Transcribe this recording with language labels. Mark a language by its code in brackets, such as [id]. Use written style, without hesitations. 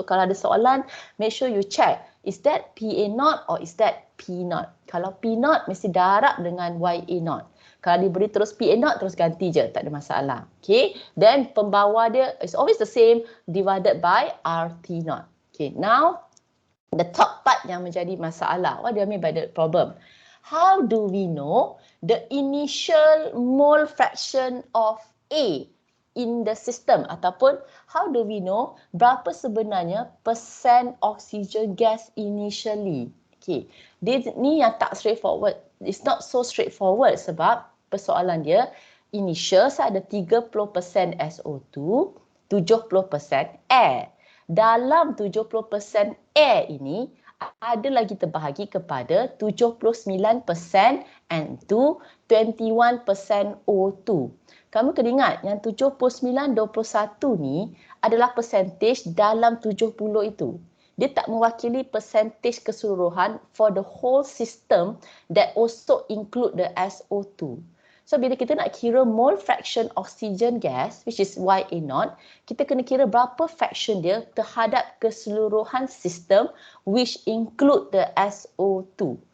[en] So [ms] kalau ada soalan, [en] make sure you check. Is that PA0 or is that P0? [ms] Kalau P0 mesti darab dengan YA0. Kalau diberi terus PA0 terus ganti je, tak ada masalah. [en] Okay, then [ms] pembawa dia [en] is always the same divided by RT0. Okay, now the top part [ms] yang menjadi masalah. [en] What do I mean by the problem? How do we know the initial mole fraction of A in the system, ataupun how do we know [ms] berapa sebenarnya persen [en] oxygen gas initially? [ms] Okay, dia ni yang tak straightforward. [en] It's not so straightforward [ms] sebab persoalan dia initial saya ada 30% SO2, 70% air. Dalam 70% air ini ada lagi terbahagi kepada 79% N2, 21% O2. Kamu kena ingat yang 79-21 ni adalah percentage dalam 70 itu. Dia tak mewakili percentage keseluruhan [en] for the whole system that also include the SO2. [ms] So bila kita nak kira mole fraction oxygen gas, [en] which is YA0, [ms] kita kena kira berapa fraction dia terhadap keseluruhan sistem [en] which include the SO2.